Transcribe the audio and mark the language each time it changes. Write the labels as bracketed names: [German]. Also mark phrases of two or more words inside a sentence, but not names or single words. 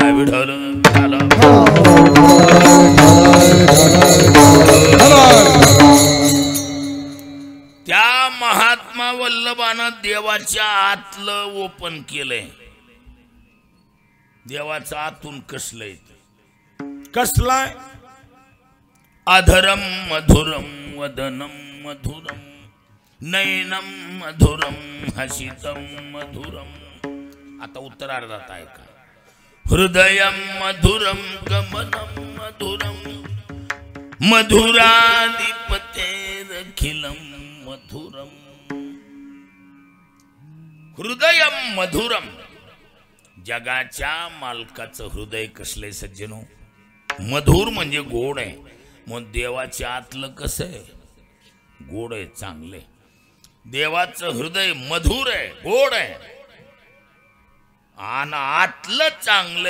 [Marathi] विठ्ठल त्या महात्मा वल्लभानं देवाच्या आतलं ओपन केलंय. देवाचं आतून कसलंय? कसलाय? [Sanskrit] अधरम मधुरम वदनम मधुरम नयनम मधुरम हसितम मधुरम. [Marathi] आता उत्तरार्धात आहे का? [Sanskrit] हृदयम मधुरम गमनम मधुरम मधुराधिपतेरखिलम मधुरम. हृदयम मधुरम. [Marathi] जगाच्या मालकाचं हृदय कसलंय सज्जनो? मधुर म्हणजे गोड आहे. मग देवाच्या आतलं कसं आहे? गोड आहे, चांगले. देवाचं हृदय मधुर आहे, गोड आहे आणि आतलं चांगलंय.